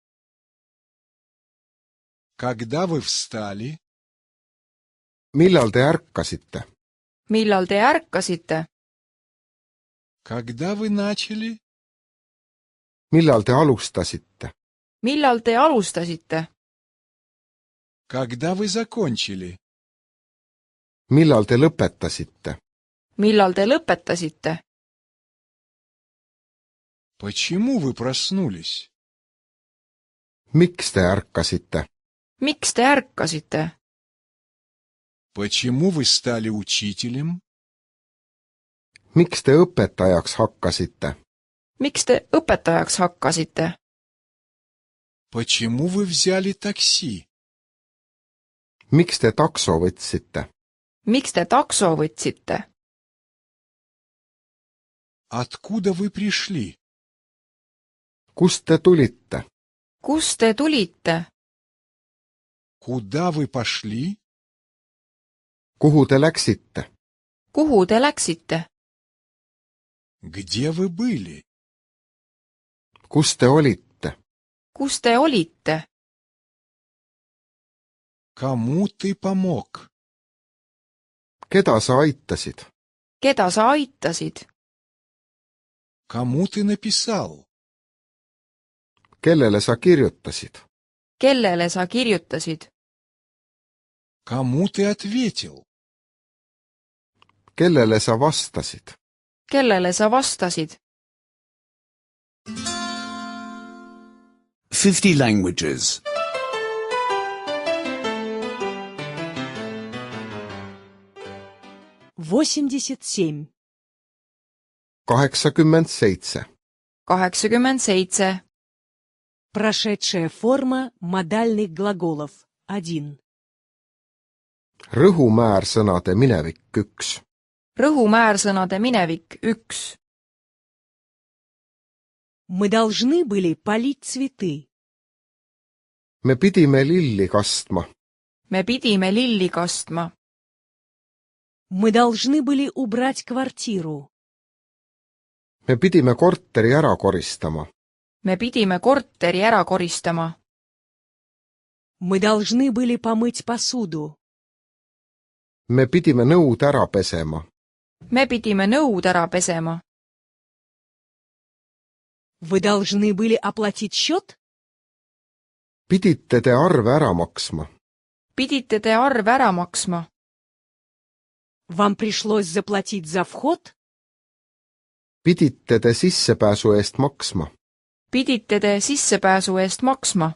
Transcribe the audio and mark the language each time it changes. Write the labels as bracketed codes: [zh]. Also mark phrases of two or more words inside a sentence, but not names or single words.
[ru] Когда вы встали? [et] millal te ärkasite? millal te ärkasite? [ru] Когда вы начали? [et] millal te alustasite? millal te alustasite? [ru] Когда вы закончили? [et] millal te lõpetasite? millal te lõpetasite? [ru] Почему вы проснулись? [et] miks te ärkasite? miks te ärkasite? [ru] Почему вы стали учителем? [et] miks te õpetajaks hakkasite? miks te õpetajaks hakkasite? [ru] Почему вы взяли такси? [et] miks te takso võtsite? miks te takso võtsite? [ru] Откуда вы пришли? [et] Kust te tulite? Kust te tulite? [ru] Куда вы пошли? [et] Kuhu te läksite? Kuhu te läksite? [ru] Где вы были? [et] Kus te olite? Kus te olite? [ru] Кому ты помог? [et] Keda sa aitasid? Keda sa aitasid? [ru] Кому ты написал? [et] Kellele sa kirjutasid? Kellele sa kirjutasid? [ru] Кому ты ответил? [et] Kellele sa vastasid? Kellele sa vastasid? [en] 50 languages. 87. 87. 87. [ru] Прошедшая форма модальных глаголов. 1. [et] Rõhumäärsõnade minevik 1. Rõhumäärsõnade minevik 1. [ru] Мы должны были полить цветы. [et] Me pidime lilli kastma. Me pidime lilli kastma. [ru] Мы должны были убрать квартиру. [et] Me pidime korteri ära koristama. Me pidime korteri ära koristama. [ru] Мы должны были помыть посуду. [et] Me pidime nõud ära pesema. Me pidime nõud ära pesema. [ru] Вы должны были оплатить счет? [et] Pidite te arve ära maksma. Pidite te arve ära maksma. [ru] Вам пришлось заплатить за вход? [et] Pidite te sissepääsu eest maksma. Pidite te sissepääsu eest maksma.